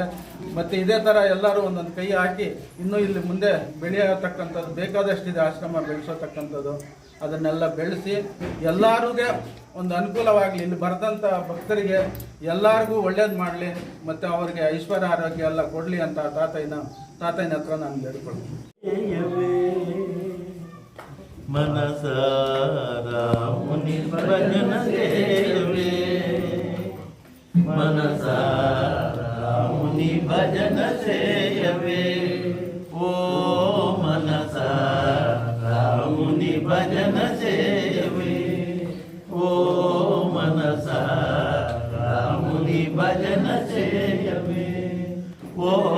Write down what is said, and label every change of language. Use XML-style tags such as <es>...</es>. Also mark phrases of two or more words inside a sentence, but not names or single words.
<kn>ಮತ್ತು ಇದೇ ಥರ ಎಲ್ಲರೂ ಒಂದೊಂದು ಕೈ ಹಾಕಿ ಇನ್ನೂ ಇಲ್ಲಿ ಮುಂದೆ ಬೆಳೆಯತಕ್ಕಂಥದ್ದು ಬೇಕಾದಷ್ಟಿದೆ. ಆಶ್ರಮ ಬೆಳೆಸೋತಕ್ಕಂಥದ್ದು ಅದನ್ನೆಲ್ಲ ಬೆಳೆಸಿ ಎಲ್ಲರಿಗೂ ಒಂದು ಅನುಕೂಲವಾಗಲಿ. ಇಲ್ಲಿ ಬರೆದಂಥ ಭಕ್ತರಿಗೆ ಎಲ್ಲರಿಗೂ ಒಳ್ಳೇದು ಮಾಡಲಿ ಮತ್ತು ಅವರಿಗೆ ಐಶ್ವರ್ಯ ಆರೋಗ್ಯ ಎಲ್ಲ ಕೊಡಲಿ ಅಂತ ತಾತಯ್ಯನ ಹತ್ರ ನಾನು ಬೇಡಿಕೊಳ್ತೀನಿ. ಮನಸಾರ ಮುನಿ ಭಜನ ಸೇವೆ, ಮನಸಾರ ಮುನಿ ಭಜನ ಸೇವೆ, ಓ ಮನಸಾರ ಮುನಿ ಭಜನ ಸೇವೆ, ಓ ಮನಸಾರ ಮುನಿ ಭಜನ ಸೇವೆ, ಓ</kn>